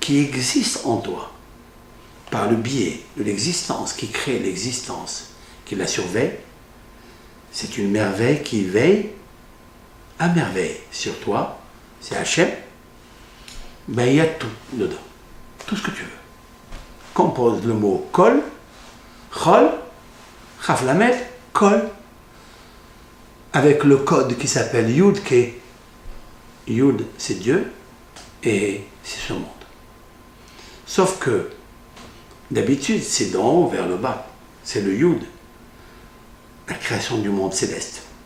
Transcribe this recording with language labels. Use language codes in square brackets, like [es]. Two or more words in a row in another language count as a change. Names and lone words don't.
[fr] qui existe en toi, par le biais de l'existence, qui crée l'existence, qui la surveille, c'est une merveille qui veille à merveille sur toi, c'est Hachem, ben il y a tout dedans, tout ce que tu veux. Compose le mot kol, chol, [he] כף למד, [fr] kol, avec le code qui s'appelle Yud, qui est Yud, c'est Dieu, et c'est ce monde. Sauf que, d'habitude, c'est d'en haut vers le bas. C'est le Yud, la création du monde céleste.